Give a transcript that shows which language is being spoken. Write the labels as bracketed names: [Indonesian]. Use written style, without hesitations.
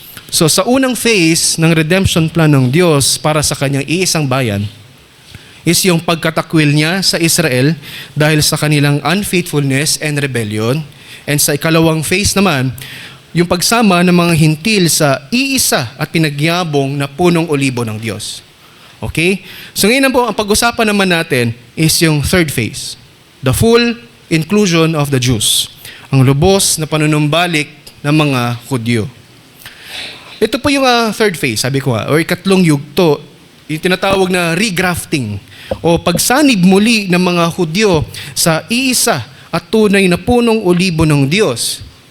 [Filipino] So, sa unang phase ng redemption plan ng Diyos para sa kanyang iisang bayan is yung pagkatakwil niya sa Israel dahil sa kanilang unfaithfulness and rebellion. And sa ikalawang phase naman, yung pagsama ng mga hintil sa iisa at pinagyabong na punong olibo ng Diyos. Okay? So ngayon po, ang pag-usapan naman natin is yung third phase. [English] The full inclusion of the Jews. [Filipino] Ang lubos na panunumbalik ng mga Hudyo. Ito po yung third phase, sabi ko or ikatlong yugto, yung tinatawag na regrafting o pagsanib muli ng mga Hudyo sa iisa at tunay na punong olibo ng Diyos.